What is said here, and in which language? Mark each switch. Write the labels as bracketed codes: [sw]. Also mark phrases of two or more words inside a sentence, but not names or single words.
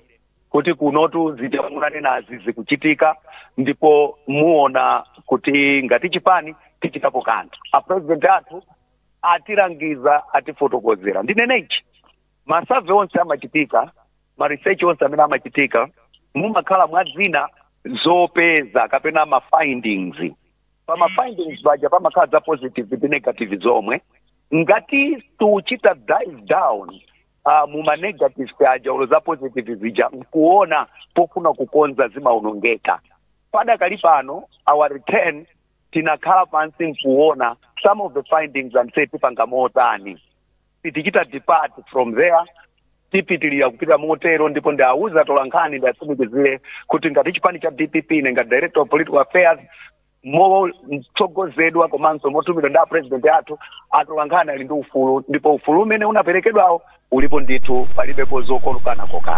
[ny] kuti kunotu zijamulane nazi zikuchitika ndipo muona kuti ngati chipani tichitapo kanthu a president athu atirangiza atifotokozera ndinenechi masave onse amachitika ma research onse amene amachitika mumakhala mwadzina zopeza kapena ma findings pama findings baja pamakhala za positive ndi negative zomwe ngati tuchita [en] dive down [ny] muma negative paja ulo za positive zija kuona pofuna kukonza zimaonongeka padakali pano [en] our return [ny] tinakhala pansi kuona some [en] of the findings and say [ny] tipanga motani tichita [en] depart from there [ny] tipitilira kupita motero ndipo ndauza atolankhani ndasimikizire kuti ngati chipani cha DPP nenga [en] director of political affairs [ny] mo mtsogozedwa komanso motumidwa nda president athu atolankhani ali ndi ufulu ndipo ufulu umene unaperekedwawo ulipo ndithu palibepo zokolukana kokana.